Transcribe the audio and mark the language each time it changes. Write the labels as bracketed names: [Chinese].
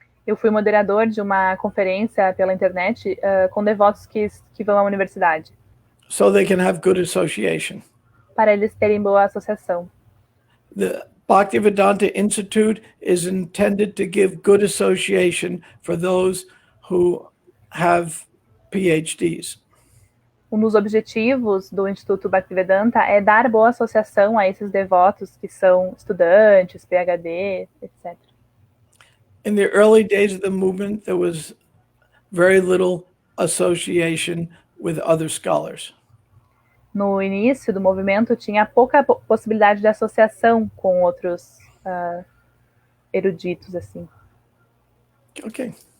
[Portuguese] eu fui moderador de uma conferência pela internet com devotos que vão à universidade. [English] So they can have good association. [Portuguese] Para eles terem boa associação. [English] The Bhaktivedanta Institute is intended to give good association for those who have PhDs. [Portuguese] Um dos objetivos do Instituto Bhaktivedanta é dar boa associação a esses devotos que são estudantes, PhD, etc. [English] In the early days of the movement, there was very little association with other scholars. [Portuguese] No início do movimento, tinha pouca possibilidade de associação com outros eruditos, assim. [English] Okay.